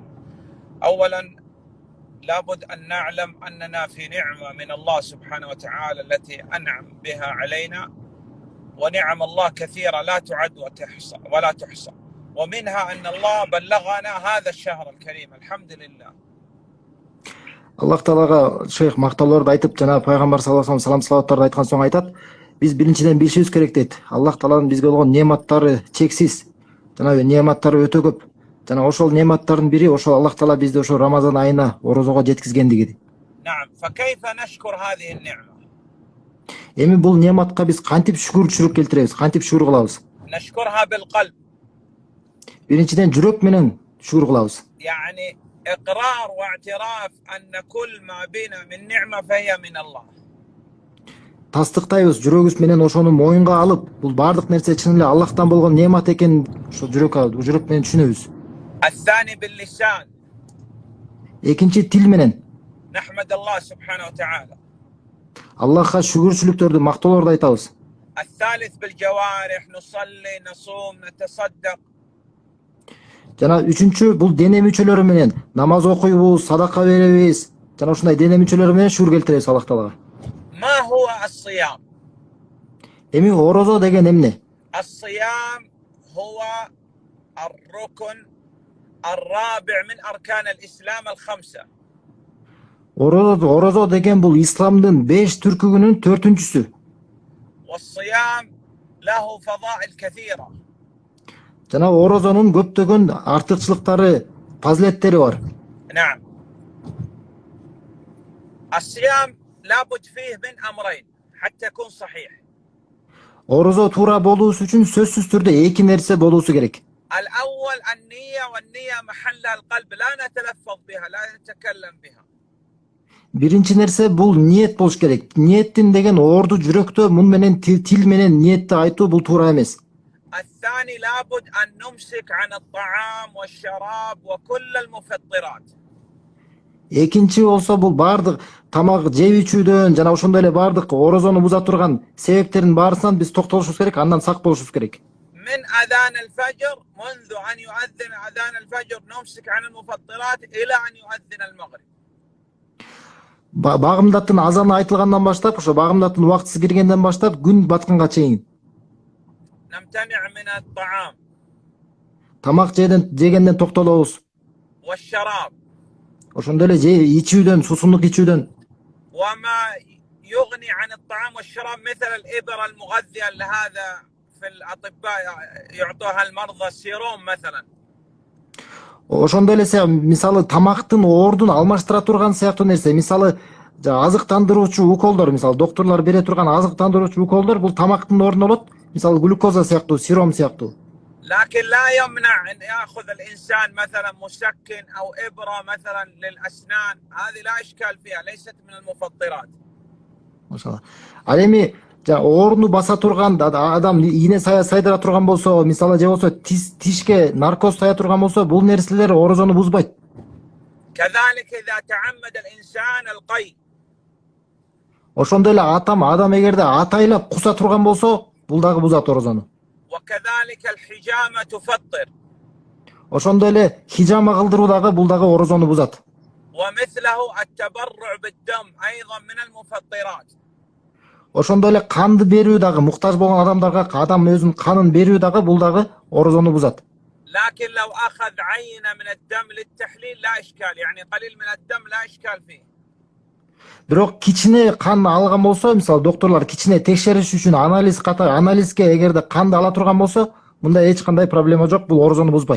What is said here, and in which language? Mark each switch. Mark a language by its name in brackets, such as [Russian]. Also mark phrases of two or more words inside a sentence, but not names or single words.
[Arabic] أولا لابد أن نعلم أننا في نعمة من الله سبحانه وتعالى التي أنعم بها علينا، ونعم الله كثيرة لا تعد ولا تحصى، ومنها أن الله بلغنا هذا الشهر الكريم. الحمد لله. [Kyrgyz] Аллах таалага шейх мактоолорду айтып, жана пайгамбар [Arabic] صلى الله عليه وسلم [Kyrgyz] салаваттарды айткан соң айтат: биз биринчиден билишибиз керек дейт. Аллах тааланын бизге болгон неаматтары чексиз, жана неаматтары өтө көп. Жана ошол неаматтардын бири ошол Аллах таала бизди ошо Рамазан айына, орозого жеткизгендиги. [Arabic] نعم. فكيف نشكر هذه النعمة؟ [Kyrgyz] Эми бул неаматка биз кантип шүкүрчүлүк келтиребиз, кантип шүкүр кылабыз? [Arabic] نشكرها بالقلب. [Kyrgyz] Биринчиден жүрөк менен шүкүр кылабыз. [Arabic] يعني إقرار واعتراف أن كل ما بنا من نعمة فهي من الله. [Kyrgyz] Тастыктайбыз, жүрөгүбүз менен ошону моюнга алып, бул бардык нерсе чын эле Аллахтан болгон неамат экенин ошо жүрөк менен түшүнөбүз. [Arabic] الثاني باللسان. [Kyrgyz] Экинчи тил менен. [Arabic] نحمد الله سبحانه وتعالى. [Kyrgyz] Аллахка шүкүрчүлүктөрдү, мактоолорду айтабыз. [Arabic] الثالث بالجوارح نصلي نصوم نتصدق. [Kyrgyz] Жана үчүнчү бул дене мүчөлөрү менен намаз окуйбуз, садака беребиз. Жана ушундай дене мүчөлөрү менен шүгүр келтиребиз Аллах Таалага. [Arabic] ما هو الصيام؟ [Kyrgyz] Эми орозо деген эмне? [Arabic] الصيام هو الركن الرابع من أركان الإسلام الخمسة. [Kyrgyz] Орозо деген бул исламдын 5 түркүгүнүн 4-үнчүсү. [Arabic] والصيام له فضائل كثيرة. [Kyrgyz] Жана орозонун көптөгөн артыкчылыктары, фазилеттери бар. [Arabic] نعم. الصيام لابد فيه من أمرين حتى يكون صحيح. [Kyrgyz] Орозо туура болуусу үчүн сөзсүз түрдө эки нерсе болуусу керек. [Arabic] الأول النية، والنية محلها القلب لا نتلفظ بها لا نتكلم بها. [Kyrgyz] Биринчи нерсе бул ниет болуш керек. Ниеттин деген орду жүрөктө, мун менен тил менен ниетти айтуу бул туура эмес. [Arabic] الثاني لابد أن نمسك عن الطعام والشراب وكل المفطرات. [Kyrgyz] Экинчи болсо бул бардык тамак жеп ичүүдөн жана ошондой эле бардык орозону буза турган себептердин баарысынан биз токтолушубуз керек, андан сак болушубуз керек. [Arabic] من أذان الفجر منذ أن يؤذن أذان الفجر نمسك عن المفطرات إلى أن يؤذن المغرب. [Kyrgyz] Багымдаттын азаны айтылгандан баштап, ошо багымдаттын убактысы киргенден баштап күн батканга чейин [Arabic] نمتنع من الطعام [Kyrgyz] тамак жегенден токтолобуз. [Arabic] والشراب [Kyrgyz] Ошондой эле ичүүдөн, суусундук ичүүдөн. وما يغني عن الطعام والشراب مثل الإبر المغذية لهذا في الأطباء يعطوها المرضى السيروم مثلا. Ошондой эле мисалы тамактын ордун алмаштыра турган сыяктуу нерсе. Мисалы азыктандыруучу уколдор, мисалы докторлор бере турган азыктандыруучу уколдор бул тамактын ордуна болот. Мисалы глюкоза сыяктуу, сиром сыяктуу. [Arabic] لكن لا يمنع أن يأخذ الإنسان مثلا مسكن أو إبرة مثلا للأسنان، هذه لا إشكال فيها ليست من المفطرات. [Kyrgyz] Машалла. Ал эми орду баса турган адам ийне сайдыра турган болсо, мисалы же болсо тишке наркоз сая турган болсо, бул нерселер орозону бузбайт. [Arabic] كذلك إذا تعمد الإنسان القي. [Kyrgyz] Ошондой эле адам эгерде атайлап куса турган болсо, бул дагы бузат орозону. [Arabic] وكذلك الحجامة تفطر. [Kyrgyz] Ошондой эле хижама кылдыруу дагы бул дагы орозону бузат. [Arabic] ومثله التبرع بالدم أيضا من المفطرات. [Kyrgyz] Ошондой эле канды берүү дагы, муктаж болгон адамдарга адам өзүнүн канын берүү дагы бул дагы орозону бузат. [Arabic] لكن لو أخذ عينة من الدم للتحليل لا إشكال، يعني قليل من الدم لا إشكال فيه. [Kyrgyz] Бирок кичине кан алган болсо, мисалы докторлор кичине текшериш үчүн анализге эгерде канды ала турган болсо, мында эч кандай проблема жок, бул орозону бузбайт.